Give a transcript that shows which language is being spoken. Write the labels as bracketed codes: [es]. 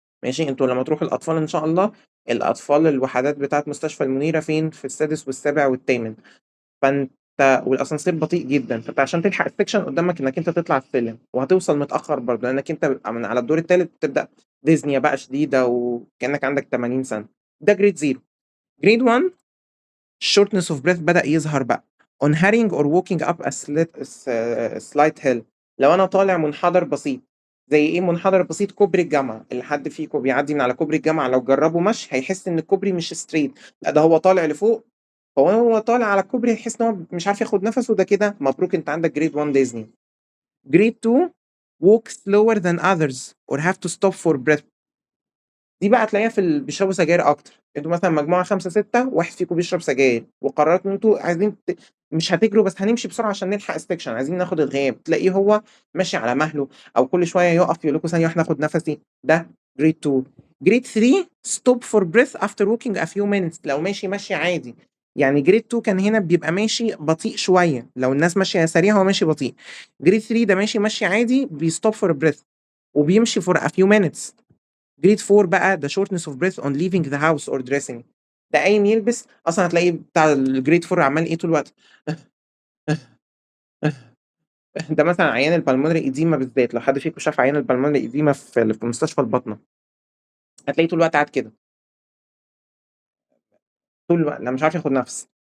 [ar] ماشي، انتوا لما تروحوا الاطفال ان شاء الله، الاطفال الوحدات بتاعت مستشفى المنيره فين؟ في السادس والسابع والثامن. فانت والاسانسير بطيء جدا، فانت عشان تلحق السكشن قدامك انك انت تطلع السلم، وهتوصل متاخر برضه لانك انت بيبقى من على الدور الثالث بتبدا ديزنيا بقى شديده وكانك عندك 80 سنه. ده جريد زيرو. جريد 1 [en] shortness of breath [ar] بدأ يظهر بقى [en] on hurrying or walking up a slight hill. [ar] لو انا طالع منحدر بسيط، زي ايه منحدر بسيط؟ كوبري الجامعه. اللي حد فيكم بيعدي من على كوبري الجامعه لو جربه مشي هيحس ان الكوبري مش ستريت، لا ده هو طالع لفوق. هو طالع على الكوبري يحس ان هو مش عارف ياخد نفسه، ده كده مبروك انت عندك جريد 1 ديزني. جريد 2 [en] walk slower than others or have to stop for breath. [ar] دي بقى تلاقيها بيشربوا سجاير اكتر. انتوا مثلا مجموعه 5 6 واحد فيكم بيشرب سجاير، وقررتوا ان انتوا عايزين مش هتجروا بس هنمشي بسرعه عشان نلحق السكشن، عايزين ناخد الغياب، تلاقيه هو ماشي على مهله، او كل شويه يقف يقول لكم ثانيه واحده ناخد نفسي. ده جريد 2. جريد 3 [en] stop for breath after walking a few minutes، [ar] لو ماشي عادي يعني جريد 2 كان هنا بيبقى ماشي بطيء شويه، لو الناس ماشيه سريع هو ماشي بطيء. جريد 3 ده ماشي عادي، [en] بيستوب for breath [ar] وبيمشي فور [en] a few minutes. [ar] جريد 4 بقى ده [en] shortness of breath on leaving the house or dressing. [ar] ده قايم يلبس اصلا هتلاقي بتاع الجريد 4 عمال ايه طول الوقت. ده مثلا عيان البلمونري ايديما بالذات، لو حد فيكم شاف عيان البلمونري ايديما في مستشفى الباطنه، هتلاقيه طول الوقت قاعد كده، طول الوقت لا مش عارف ياخد نفس.